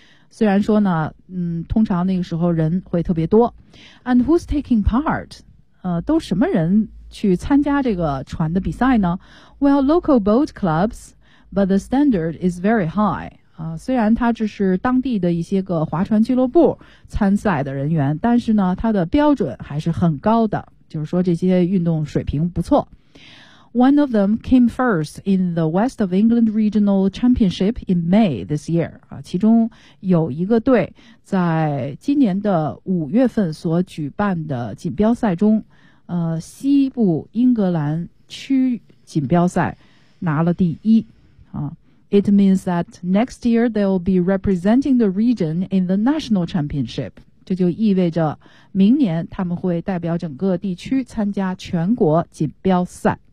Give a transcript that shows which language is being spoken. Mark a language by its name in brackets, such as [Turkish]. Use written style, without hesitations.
[Chinese] 虽然说呢，通常那个时候人会特别多。 [English] And who's taking part? [Chinese] 都什么人去参加这个船的比赛呢？ [English] Well, local boat clubs, but the standard is very high. [Chinese] 虽然他这是当地的一些个划船俱乐部参赛的人员，但是呢他的标准还是很高的，就是说这些运动水平不错。 [English] One of them came first in the West of England Regional Championship in May this year. [Chinese] 其中有一个队在今年的五月份所举办的锦标赛中，西部英格兰区锦标赛拿了第一。 [English] It means that next year they'll be representing the region in the national championship. [Chinese] 这就意味着明年他们会代表整个地区参加全国锦标赛。